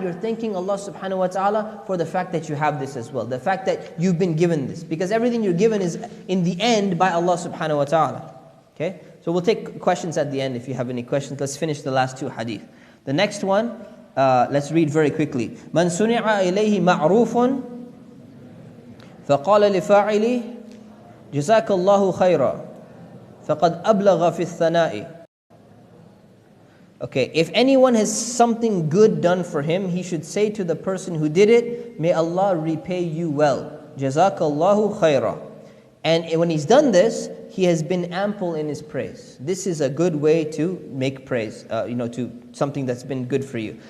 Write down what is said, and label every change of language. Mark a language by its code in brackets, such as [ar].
[en] You're thanking Allah subhanahu wa ta'ala for the fact that you have this as well. The fact that you've been given this. Because everything you're given is in the end by Allah subhanahu wa ta'ala. Okay? So we'll take questions at the end if you have any questions. Let's finish the last two hadith. The next one, let's read very quickly. [ar] من صنع إليه معروف فقال لفاعله جزاك الله خيرا فقد أبلغ في الثناء. [en] Okay, if anyone has something good done for him, he should say to the person who did it, may Allah repay you well. Jazakallahu khaira. And when he's done this, he has been ample in his praise. This is a good way to make praise, to something that's been good for you.